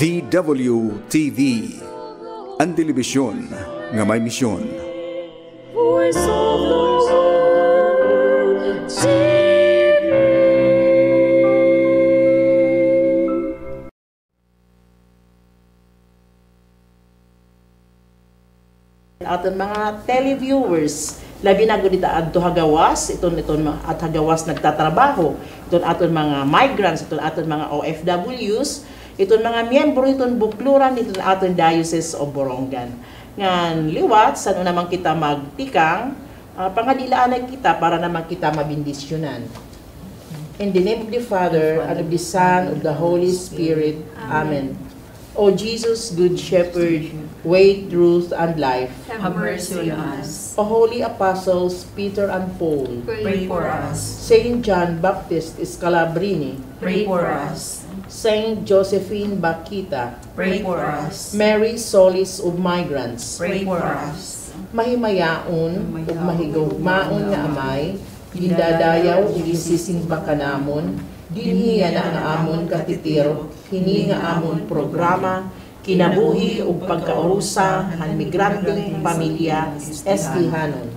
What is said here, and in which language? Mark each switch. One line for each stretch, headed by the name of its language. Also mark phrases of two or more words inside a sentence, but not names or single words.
Waray: DWTV, ang telebisyon nga may misyon.
English: Voice of the World, TV.
Waray: Aton mga televiewers, labi na gud adto hagawas, iton at hagawas nagtatrabaho, iton aton mga migrants, iton aton mga OFWs, iton mga miyembro iton bukluran iton aton Diocese of Borongan. Ngan liwat sa naman kita magtikang, pangadilaan kita para naman kita mabindisyonan.
English: In the name of the Father, and of the Son, of the Holy Spirit. Amen. O Jesus, Good Shepherd, way, truth, and life. Have mercy on us. O Holy Apostles, Peter and Paul. Pray for us. Saint John Baptist Scalabrini. Pray for us. Saint Josephine Bakita. Pray for us. Mary Solis of Migrants. Pray for us.
Waray: Mahimayaon ug mahigugmaon nga amay, gindadayaw ug isisimba kanamon, dinhiya na nga amon katitiro, hini nga amon programa, kinabuhi ug pagkaurusa han migranteng pamilya estihanon.